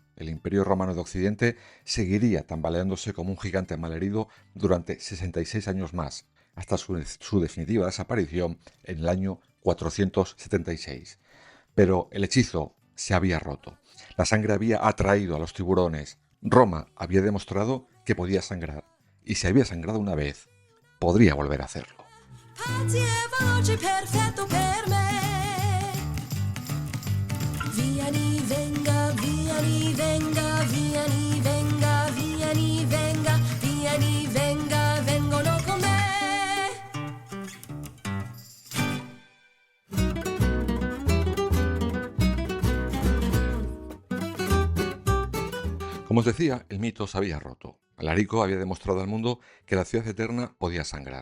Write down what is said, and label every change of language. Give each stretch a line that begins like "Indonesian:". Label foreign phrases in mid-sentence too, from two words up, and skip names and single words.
Spanish: El Imperio Romano de Occidente seguiría tambaleándose como un gigante malherido durante 66 años más, hasta su definitiva desaparición en el año 476. Pero el hechizo se había roto. La sangre había atraído a los tiburones. Roma había demostrado que podía sangrar. Y si había sangrado una vez, podría volver a hacerlo.
Italian: Pazzi e veloci, perfetto per me. Vieni, venga, vieni, venga, vieni, venga, vieni, venga, vieni, venga, vengono con me.
Spanish: Como os decía, el mito se había roto. Alarico había demostrado al mundo que la ciudad eterna podía sangrar.